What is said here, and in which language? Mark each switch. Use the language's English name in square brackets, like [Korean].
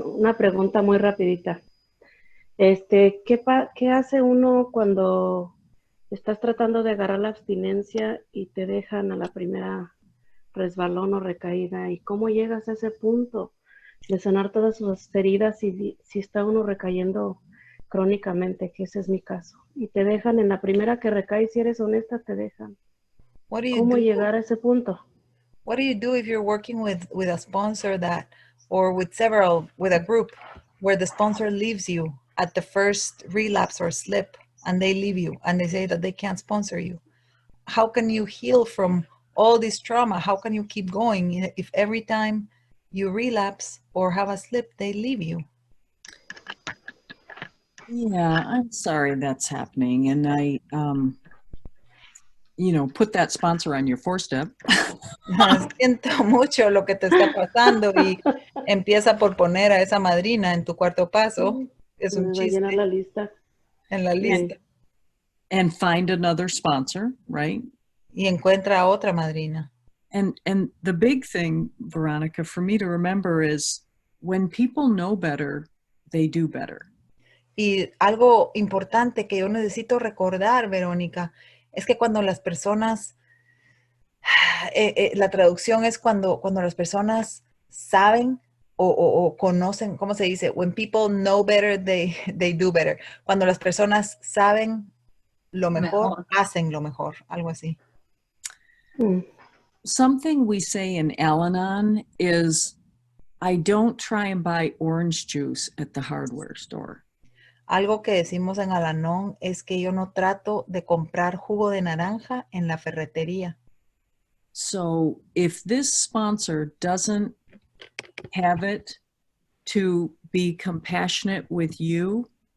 [Spanish] Una pregunta muy rapidita. ¿Qué hace uno cuando estás tratando de agarrar la abstinencia y te dejan a la primera resbalón o recaída? ¿Y cómo llegas a ese punto de sanar todas sus heridas si está uno recayendo crónicamente, que ese es mi caso? Y te dejan en la primera que recae, si eres honesta, te dejan. ¿Cómo llegar a ese punto? [English] What do you do if you're working with a sponsor or with a group where the sponsor leaves you at the first relapse or slip and they leave you and they say that they can't sponsor you? How can you heal from all this trauma? How can you keep going if every time you relapse or have a slip, they leave you. Yeah, I'm sorry that's happening. And I, put that sponsor on your four-step. [Spanish] Siento mucho lo que te está pasando y empieza por poner a esa madrina en tu cuarto paso. Es un Me va a llenar chiste la lista. en la lista. [English] And find another sponsor, right? [Spanish] Y encuentra a otra madrina. [English] And the big thing, Veronica, for me to remember is when people know better, they do better. [Spanish] Y algo importante que yo necesito recordar, Verónica, es que cuando las personas, la traducción es cuando las personas saben o conocen, ¿cómo se dice? [English] When people know better, they do better. [Spanish] Cuando las personas saben lo mejor, hacen lo mejor, algo así. [English] Something we say in Al-Anon is, I don't try and buy orange juice at the hardware store. [Spanish] Algo que decimos en Al-Anon es que yo no trato de comprar jugo de naranja en la ferretería. [English] So if this sponsor doesn't have it to be compassionate with you,